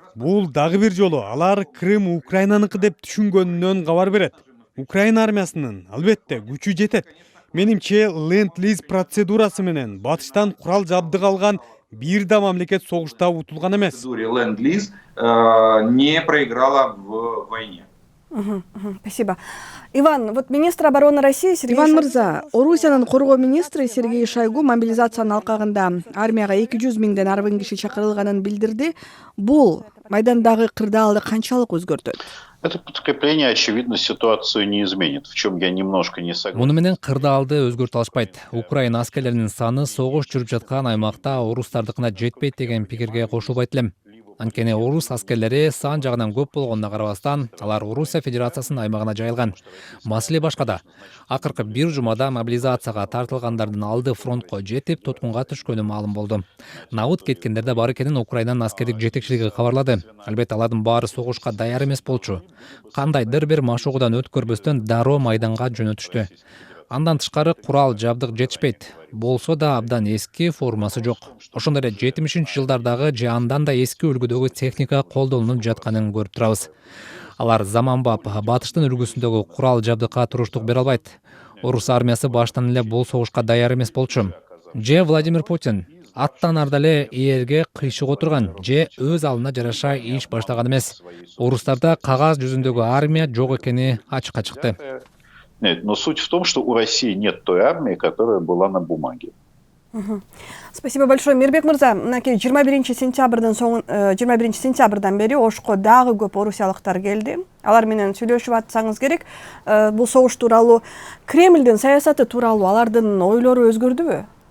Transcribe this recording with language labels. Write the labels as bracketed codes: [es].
[ky] Бул дагы бир жолу алар Крым Украинаныкы деп түшүнгөнүнөн кабар берет. Украина армиясынын албетте күчү жетет. Менимче ленд-лиз процедурасы менен батыштан курал жабдык алган бир да мамлекет согушта утулган эмес. [ru] Ленд-лиз не проиграла в войне. Спасибо. Иван, вот министр обороны России Сергей [ky] Иван Мырза, Орусиянын коргоо министри Сергей Шойгу мобилизациянын алкагында армияга 200 миңден арбын киши чакырылганын билдирди. Бул майдандагы кырдаалды канчалык өзгөртөт? [ru] Это подкрепление, очевидно, ситуацию не изменит, в чем я немножко не согласен. [ky] Муну менен кырдаалды өзгөртө алышпайт. Украина аскерлеринин саны согуш жүрүп жаткан аймакта орустардыкына жетпейт деген пикирге кошулбайт элем. Анткени орус аскерлери сан жагынан көп болгонуна карабастан, алар Орусия Федерациясынын аймагына жайылган. Маселе башкада. Акыркы бир жумада мобилизацияга тартылгандардын алды фронтко жетип, туткунга түшкөнү маалым болду. Набыт кеткендерде бар экенин Украинанын аскердик жетекчилиги кабарлады. Албетте алардын баары согушка даяр эмес болчу. Кандайдыр бир машыгуудан өткөрбөстөн дароо майданга жөнөтүштү. Андан тышкары курал жабдык жетишпейт. Болсо да абдан эски, формасы жок. Ошондой эле 70-жылдардагы же андан да эски үлгүдөгү техника колдонулуп жатканын көрүп турабыз. Алар заманбап батыштын үлгүсүндөгү курал жабдыкка туруштук бере албайт. Орус армиясы баштан эле бул согушка даяр эмес болчу. Же Владимир Путин аттан арда эле ээрге кыйшык отурган, же өз алына жараша иш баштаган эмес. Орустарда кагаз жүзүндөгү армия жок экени ачыкка чыкты. [ru] Нет, но суть в том, что у России нет той армии, которая была на бумаге. Спасибо большое. [ky] Мирбек Мырза, 21 сентябрдан бери Ошко дагы көп орусиялыктар келди. Алар менен сүйлөшүп атсаңыз керек. Бул согуш тууралуу, Кремлдин саясаты тууралуу алардын ойлору өзгөрдүбү?